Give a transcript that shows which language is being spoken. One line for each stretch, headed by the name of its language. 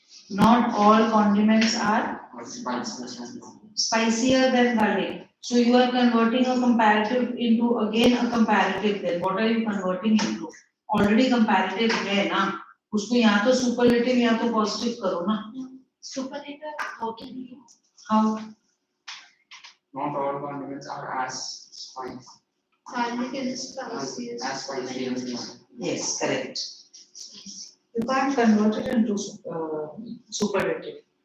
English: Not all condiments are Or spicier than garlic. spicier than garlic. So you are converting a comparative into again a comparative then. What are you converting into? Already comparative
Hindi: है ना? उसको यहाँ तो superlative यहाँ तो positive करो ना?
English: Superlative, how can you? How? Not all condiments are as spicy. Garlic is spicy As spicy as garlic. Yes, correct. You can't convert it into superlative